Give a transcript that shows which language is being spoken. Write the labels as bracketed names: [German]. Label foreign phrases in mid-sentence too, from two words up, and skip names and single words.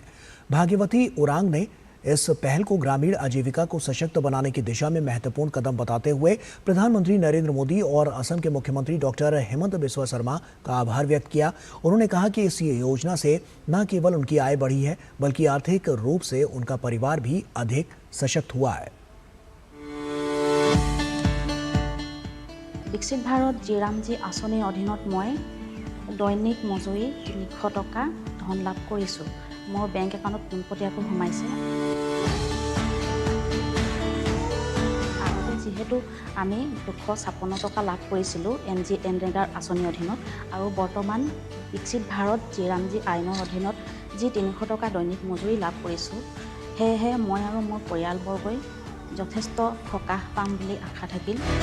[Hindi] भाग्यवती उरांग ने इस पहल को ग्रामीण आजीविका को सशक्त बनाने की दिशा में महत्वपूर्ण कदम बताते हुए प्रधानमंत्री नरेंद्र मोदी और असम के मुख्यमंत्री डॉक्टर हेमंत बिस्वा शर्मा का आभार व्यक्त किया। उन्होंने कहा कि इस योजना से न केवल उनकी आय बढ़ी है बल्कि आर्थिक रूप से उनका परिवार भी अधिक सशक्त हुआ है। [Assamese] विकसित भारत जीरामजी आँचনিৰ অধীনত মই দৈনিক মজুৰি 300 টকা ধন লাভ কৰিছোঁ। মোৰ [English] bank account [Assamese] পোনপটীয়াকৈ সোমাইছে। আগতে যিহেতু আমি 256 টকা লাভ কৰিছিলোঁ NGNৰেগাৰ আঁচনিৰ অধীনত আৰু বৰ্তমান বিকশিত ভাৰত জীৰামজি আইনৰ অধীনত যি 300 টকা দৈনিক মজুৰি লাভ কৰিছোঁ, সেয়েহে মই আৰু মোৰ পৰিয়ালবৰ্গই যথেষ্ট সকাহ পাম বুলি আশা থাকিল।